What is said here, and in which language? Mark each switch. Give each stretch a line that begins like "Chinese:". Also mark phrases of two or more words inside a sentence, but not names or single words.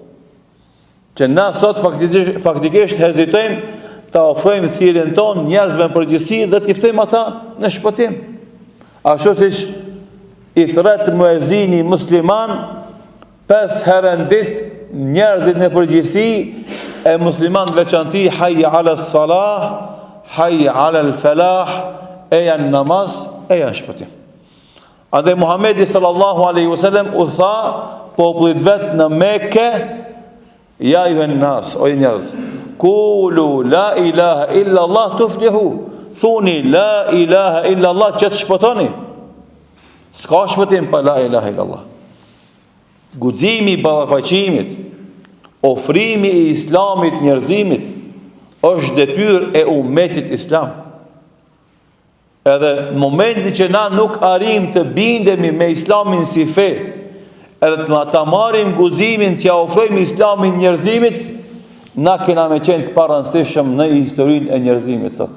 Albanian: Që na sot faktikisht hezitojmë ta ofrojmë thirrjen tonë njerëzve në përgjithësi dhe t'i ftojmë ata në shpëtim. Ashtu siç i thret muezini musliman 5 herë në ditë njerëzit në përgjithësi e musliman veçanti
Arabic: حي على الصلاة، حي على الفلاح,
Albanian: e janë namaz, e janë shpëtim. Andaj Muhamedi
Arabic: صلى الله عليه وسلم
Albanian: u tha popullit vet në Mekë,
Arabic: يا أيها الناس,
Albanian: o njerëz,
Arabic: قولوا لا إله إلا الله تفلحوا.
Albanian: Thuni
Arabic: لا إله إلا الله
Albanian: që të shpëtoni. S'ka shpëtim pa
Arabic: لا إله إلا الله.
Albanian: Guximi i ballafaqimit, ofrimi i islamit njerëzimit është detyrë e ummetit islam. Edhe në momenti që na nuk arrim të bindemi me islamin si fe, edhe të ta marrim guximin t'ia ofrojmë islamin njerëzimit, na kena me qenë të parëndësishëm në historinë e njerëzimit sot.